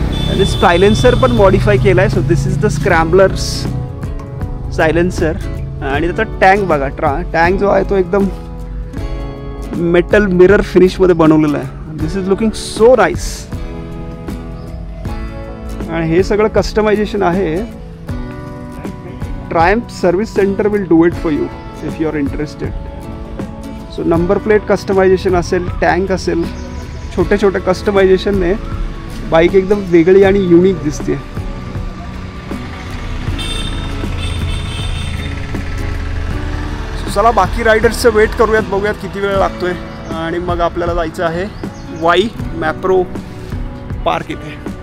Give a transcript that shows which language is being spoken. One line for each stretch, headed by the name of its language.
Marathi: आणि सायलेन्सर पण मॉडिफाय केला आहे.
English: So this is the scramblers silencer.
Marathi: आणि त्याचा टँक बघा. टँक जो आहे तो एकदम मेटल मिरर फिनिशमध्ये बनवलेला आहे.
English: This is looking so nice.
Marathi: आणि हे सगळं कस्टमायझेशन आहे.
English: Triumph service centre will do it for you if you are interested.
Marathi: So number plate customization असेल, टँक असेल, छोट्या कस्टमायझेशनने बाईक एकदम वेगळी आणि युनिक दिसते. चला बाकी रायडर्सचं वेट करूयात, बघूयात किती वेळ लागतोय. आणि मग आपल्याला जायचं आहे वाई मॅप्रो पार्क इथे.